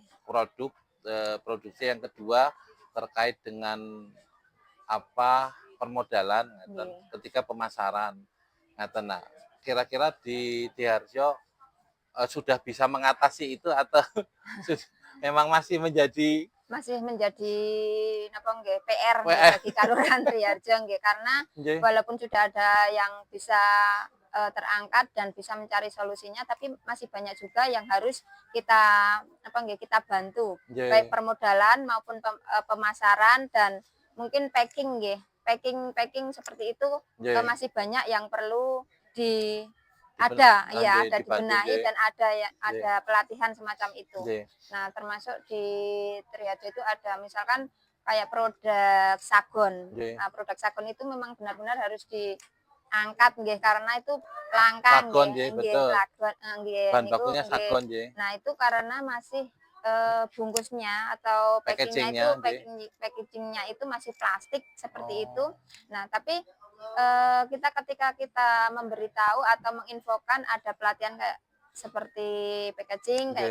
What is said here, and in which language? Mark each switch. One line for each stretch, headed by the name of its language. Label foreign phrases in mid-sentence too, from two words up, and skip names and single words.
Indonesian: produk produksi yang kedua terkait dengan apa permodalan, ngaten, Nggih. ketika pemasaran, ngaten. Nah, kira-kira di Harjo sudah bisa mengatasi itu atau memang masih menjadi Masih menjadi napa nggih, PR nggih WR? bagi Kalurahan Triharjo nggih, karena Nggih, walaupun sudah ada yang bisa, terangkat dan bisa mencari solusinya, tapi masih banyak juga yang harus kita apa nggih, kita bantu, baik nggih, permodalan maupun pemasaran dan mungkin packing nggih. Packing seperti itu, nggih, masih banyak yang perlu di diben iya, nggih, ada dibantu dibenahi nggih, dan ada nggih, ada pelatihan semacam itu. nggih. Nah, termasuk di Triharjo itu ada misalkan kayak produk sagon. Nggih. Nah, produk sagon itu memang benar-benar harus diangkat nggih karena itu langka Sagon nggih, nggih, nggih betul. lagon nggih Bahan niku bakunya nggih. sagon nggih. Nah, itu karena masih bungkusnya atau packingnya itu Packaging-nya nggih. packagingnya itu masih plastik seperti itu. Oh, Nah, tapi kita ketika kita memberitahu atau menginfokan ada pelatihan kayak seperti packaging kayak